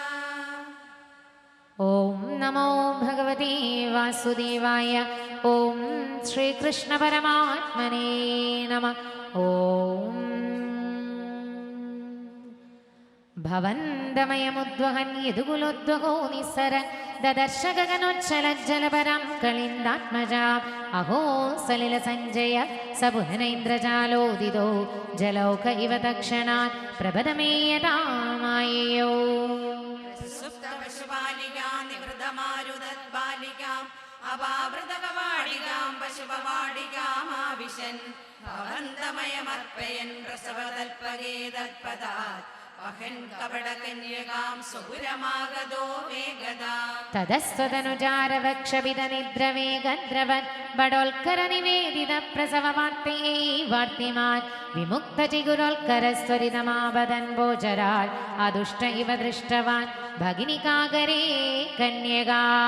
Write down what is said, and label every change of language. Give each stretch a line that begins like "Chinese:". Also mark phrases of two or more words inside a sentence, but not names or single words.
Sanskrit: ॐ नमो भगवते वासुदेवाय ॐ श्रीकृष्णपरमात्मने नमः ॐ भवन्दमयमुद्वहन् यदुकुलोद्वगो निस्सरन् ददर्श गगनोच्छलज्जलपरं कलिन्दात्मजा अहो सलिलसञ्जय स पुनरेन्द्रजालोदितो जलौक इव तक्षणात् प्रबदमेयतामाययो सुप्तपशुबालिकां निवृतमारुदत्बालिकाम् अपावृतकवाडिकां पशुपवाडिकामाविशन् भवन्तमयमर्पयन् प्रसवतल्पगे तत्पदात् അഹൻ കപടകന്യകാം സുപുരമാഗതോ വേഗതാ തതസ്വതനുചാരവക്ഷപിതനിദ്രവേഗദ്രവൻ ബടോൽക്കര നിവേദിത പ്രസവ വാർത്തയേ വാർത്തിമാൻ വിമുക്ത ചിഗുരോൽക്കരസ്വരിതമാപതൻ ഭോജരാൽ അതുഷ്ട ഇവ ദൃഷ്ടവാൻ ഭഗിനികാകരേ കന്യകാ